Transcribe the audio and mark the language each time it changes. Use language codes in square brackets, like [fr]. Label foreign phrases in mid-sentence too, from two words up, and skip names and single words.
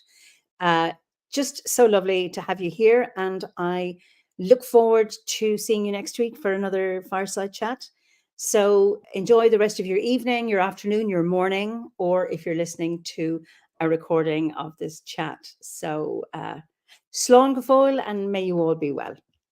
[en] Just so lovely to have you here. And I look forward to seeing you next week for another Fireside Chat. So enjoy the rest of your evening, your afternoon, your morning, or if you're listening to a recording of this chat. So, [ga] Slán go fóill, [en] and may you all be well.